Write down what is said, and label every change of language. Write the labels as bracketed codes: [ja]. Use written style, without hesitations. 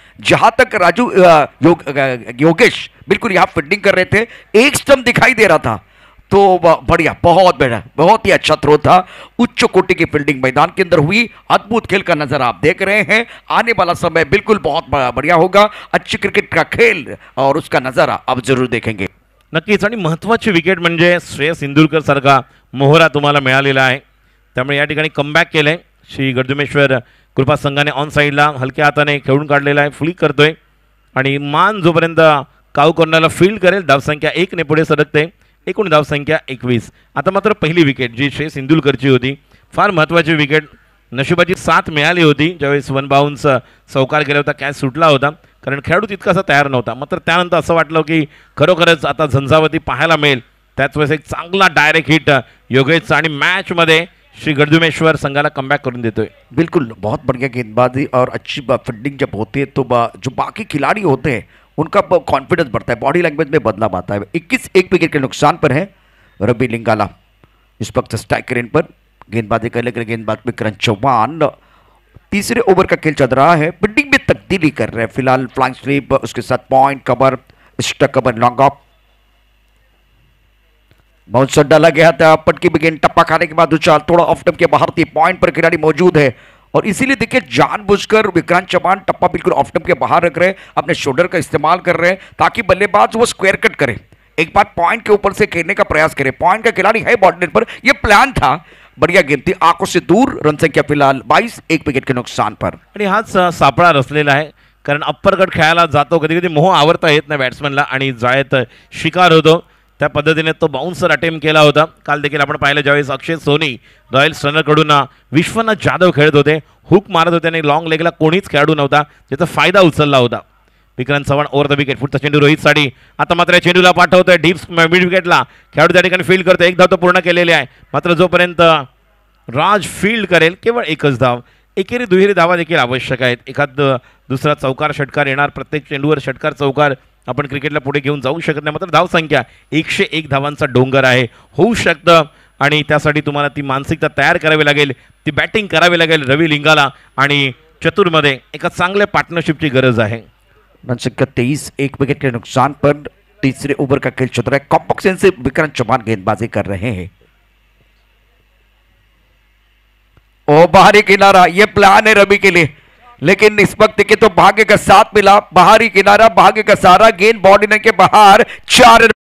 [hi] जहां तक राजू योगेश बिल्कुल यहां फील्डिंग कर रहे थे, एक स्टंप दिखाई दे रहा था तो बढ़िया, बहुत बढ़िया, बहुत ही अच्छा थ्रो था. उच्च कोटि की फील्डिंग मैदान के अंदर हुई. अद्भुत खेल का नजर आप देख रहे हैं. आने वाला समय बिल्कुल बहुत बढ़िया होगा. अच्छी क्रिकेट का खेल और उसका नजारा आप जरूर देखेंगे. [mr] नक्कीच. आणि महत्त्वाची विकेट म्हणजे श्रेयस इंदुलकर सारखा मोहरा तुम्हाला मिळालेला आहे. त्यामुळे या ठिकाणी कमबॅक केलंय श्री गडदुमेश्वर कृपा संघाने. ऑन साईडला हलक्या हाताने खेळून काढलेला आहे. फ्लिक करतोय आणि मान जोपर्यंत काऊ कॉर्नरला फील्ड करेल धावसंख्या 1 ने पुढे सरकते. एकूण धावसंख्या 21. आता मात्र पहिली विकेट जी श्रेयस इंदुलकरची होती, फार महत्त्वाची विकेट. नशिबाची साथ मिळाली होती ज्यावेळेस वन बाउन्स चौकार गेला होता, कॅच सुटला होता, कारण खेळाडू तितकासा तयार नव्हता. मात्र त्यानंतर असं वाटलं की खरोखरच आता झंझावती पाहायला मिळेल. त्याच वेळेस एक चांगला डायरेक्ट हिट योगेशचा आणि मॅचमध्ये श्री गडदुमेश्वर संघाला कमबॅक करून देतोय. [hi] बिल्कुल, बहुत बढ़िया गेंदबाजी और अच्छी फील्डिंग जब होती है तो जो बाकी खिलाड़ी होते हैं उनका कॉन्फिडेंस बढ़ता है, बॉडी लैंग्वेज में बदलाव आता है. 21 एक विकेट के नुकसान पर है रवि लिंगाला. इस वक्त स्ट्राइक रेंज पर गेंदबाजी करने के लिए गेंदबाज विक्रांत चौहान। तीसरे ओवर का खेल चल रहा है, बिल्डिंग में तब्दीली कर रहे हैं फिलहाल। फ्लाइंग स्लीप, उसके साथ point cover, stuck cover, long off. Bouncer डाला गया था, पटकी में गेंद टप्पा खाने के बाद उछाल थोड़ा ऑफ टर्म के बाहर थी। पॉइंट पर खिलाड़ी मौजूद है और इसीलिए देखिए जानबूझकर विक्रांत चौहान टप्पा बिल्कुल ऑफ टर्म के बाहर रख रहे हैं, अपने शोल्डर का इस्तेमाल कर रहे हैं ताकि बल्लेबाज वो स्क्वायर कट करे, एक बार पॉइंट के ऊपर से खेलने का प्रयास करे। पॉइंट का खिलाड़ी है बॉर्डर पर, यह प्लान था। बढ़िया गेंद थी, आंखों से दूर। रन संख्या फिलहाल 22, 1 विकेट के नुकसान पर। [mr] आणि हाच सापळा रचलेला आहे, कारण अप्पर कट खेळायला जातो, कधी कधी मोह आवरता येत नाही बॅट्समॅनला आणि जायत शिकार होतो। त्या पद्धतीने तो बाउन्सर अटेम्प्ट केला होता। काल देखील आपण पाहिलं ज्यावेळेस अक्षय सोनी रॉयल्स रनरकडून विश्वनाथ जाधव खेळत होते, हुक मारत होते आणि लॉंग लेगला कोणीच खेळाडू नव्हता, त्याचा फायदा उचलला होता Vikrant Chavan. Over the wicket, पुढचा चेंडू रोहित साठी, आता मात्र चेंडूला पाठवतोय डीप मिड विकेटला, खेळाडू त्या ठिकाणी फील्ड करतो। एक धाव तो पूर्ण केलेली आहे, मात्र जोपर्यंत राज फील्ड करेल केवळ एकच धाव। एकेरी दुहेरी धावा देखील आवश्यक आहेत, एखाद दुसरा चौकार षटकार येणार, प्रत्येक चेंडूवर षटकार चौकार आपण क्रिकेटला पुढे घेऊन जाऊ शकत नाही। मात्र धाव संख्या 101 धावांचा डोंगर आहे, होऊ शकतं आणि त्यासाठी तुम्हाला ती मानसिकता तयार करावी लागेल, ती बॅटिंग करावी लागेल रवी लिंगाला आणि चतुरमध्ये एका चांगल्या पार्टनरशिपची गरज आहे। [hi] रन संख्या 23, 1 विकेट के नुकसान पर। तीसरे ओवर का खेल चल रहा है, कॉम्पैक्शन से विक्रांत चौहान गेंदबाजी कर रहे हैं। ओ बाहरी किनारा, ये प्लान है रवि के लिए, लेकिन इस वक्त के तो भाग्य का साथ मिला। बाहरी किनारा, भाग्य का सारा, गेंद बॉडी के बाहर। 4